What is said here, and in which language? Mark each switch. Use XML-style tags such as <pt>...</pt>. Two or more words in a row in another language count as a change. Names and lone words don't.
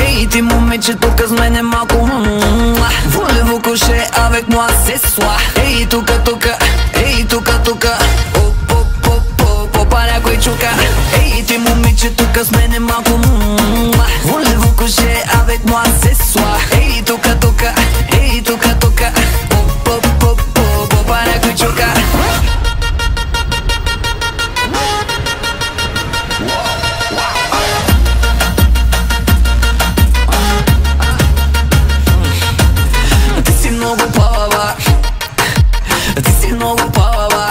<bg>ти момиче тук с мене малко</bg> <fr>Voulez-vous coucher avec moi ce soir?</fr> <bg>Ей тука, тука, ей тука, тука, попа някой чука. Ей ти момиче тук с мене малко</bg> <fr>Voulez-vous coucher avec moi ce soir?</fr> <bg>Ей тука, тука, ей тука, тука, попа някой чука. Ти си много палава, ти си много палава.</bg>